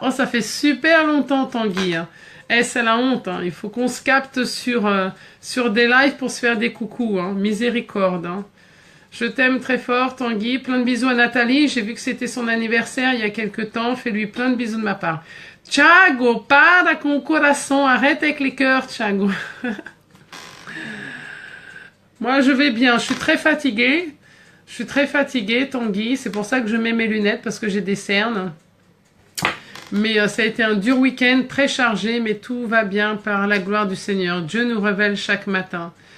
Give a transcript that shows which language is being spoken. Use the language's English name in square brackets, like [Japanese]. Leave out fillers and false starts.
[French] Oh, ça fait super longtemps Tanguy. Eh, c'est la honte, hein. Il faut qu'on se capte sur des lives pour se faire des coucous, hein. Miséricorde, hein. Je t'aime très fort, Tanguy. Plein de bisous à Nathalie. J'ai vu que c'était son anniversaire il y a quelques temps. Fais-lui plein de bisous de ma part. [Portuguese] Thiago, para com o coração. [French] Arrête avec les cœurs, Thiago. Moi, je vais bien. Je suis très fatiguée. Je suis très fatiguée, Tanguy. C'est pour ça que je mets mes lunettes, parce que j'ai des cernes. Mais ça a été un dur week-end, très chargé. Mais tout va bien par la gloire du Seigneur. Dieu nous révèle chaque matin.